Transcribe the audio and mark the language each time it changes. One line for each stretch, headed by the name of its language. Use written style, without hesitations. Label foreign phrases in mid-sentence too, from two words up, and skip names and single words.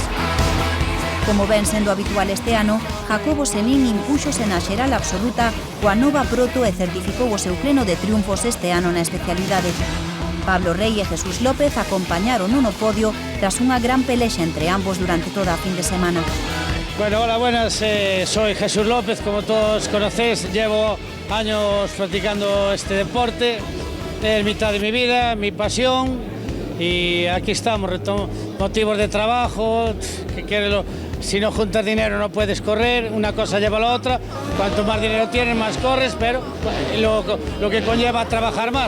Galician: Como ven sendo habitual este ano, Jacobo Senín impúxose na xeral absoluta coa nova proto e certificou o seu pleno de triunfos este ano na especialidade. Pablo Rey e Jesús López acompañaron no podio tras unha gran pelexa entre ambos durante toda a fin de semana.
Spanish: Bueno, hola, buenas, soy Jesús López, como todos conocéis, llevo años practicando este deporte, es mitad de mi vida, mi pasión, y aquí estamos, motivos de trabajo, si no juntas dinero no puedes correr, una cosa lleva a la otra, cuanto más dinero tienes más corres, pero lo que conlleva trabajar más.